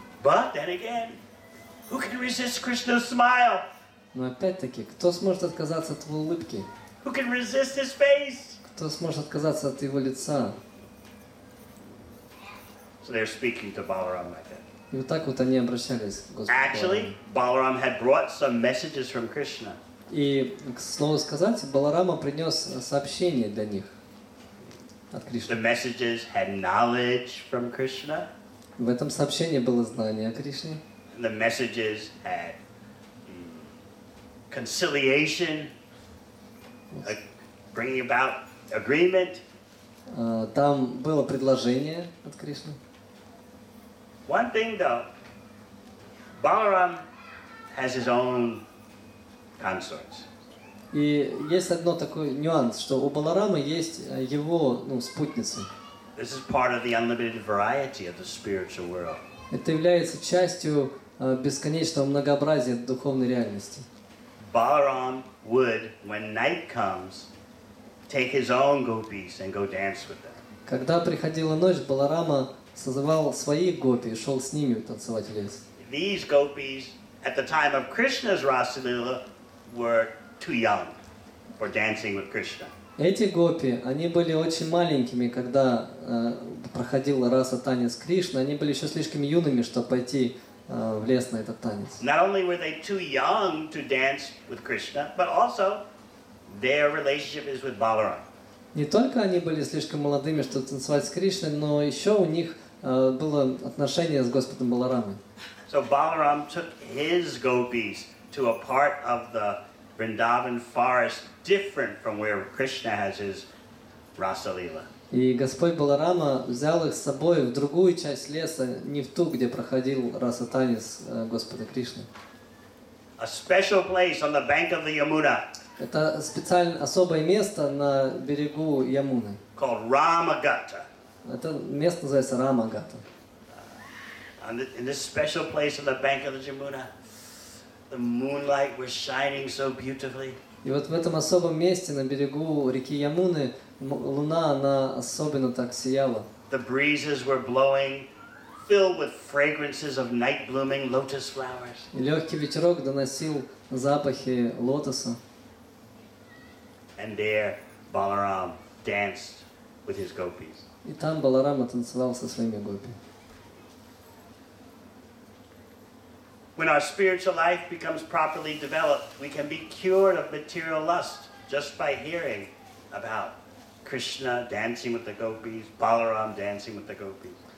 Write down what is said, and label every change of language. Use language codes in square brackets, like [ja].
[en] But then again, who can resist Krishna's smile? [ru] Но опять-таки, кто сможет отказаться от его улыбки? [en] Who can resist his face? [ru] Кто сможет отказаться от его лица? [en] So they're speaking to Balaram like that. [ru] И вот так вот они обращались к Господу. [en] Actually, Balaram had brought some messages from Krishna. [ru] И, к слову сказать, Баларама принес сообщение для них. от Кришны. [en] The messages had knowledge from Krishna. [ru] В этом сообщении было знание о Кришне. [en] The messages had conciliation, bringing about agreement. [ru] Там было предложение от Кришны. [en] One thing though, Balaram has his own consorts. [ru] И есть одно такой нюанс, что у Баларама есть его спутницы. [en] This is part of the unlimited variety of the spiritual world. [ru] Это является частью бесконечного многообразия духовной реальности. [en] Balaram would, when night comes, take his own gopis and go dance with them. [ru] Когда приходила ночь, Баларама созывал своих гопи и шел с ними танцевать в лес. [en] These gopis, at the time of Krishna's Rasalila, were too young for dancing with Krishna. [ru] Эти гопи, они были очень маленькими, когда проходил раса танец Кришны. Они были еще слишком юными, чтобы пойти в лес на этот танец. [en] Not only were they too young to dance with Krishna, but also their relationship is with Balaram. [ru] Не только они были слишком молодыми, чтобы танцевать с Кришной, но еще у них было отношение с Господом Баларамой. [en] So Balaram took his gopis to a part of the Vrindavan forest different from where Krishna has his Rasalila. [ru] И Господь Баларама взял их с собой в другую часть леса, не в ту, где проходил раса танец Господа Кришны. [en] A special place on the bank of the Yamuna. [ru] Это специально особое место на берегу Ямуны. [en] Called Ramagata. [ru] Это место называется Рамагата. [en] In this special place on the bank of the Yamuna, the moonlight was shining so beautifully. [ru] И вот в этом особом месте на берегу реки Ямуны луна, она особенно так сияла. [en] The breezes were blowing, filled with fragrances of night blooming lotus flowers. [ru] И легкий ветерок доносил запахи лотоса. [en] And there Balaram danced with his gopis. [ru] И там Баларама танцевал со своими гопи. [en] When our spiritual life becomes properly developed, we can be cured of material lust just by hearing about Krishna dancing with the gopis, Balaram dancing with the gopis.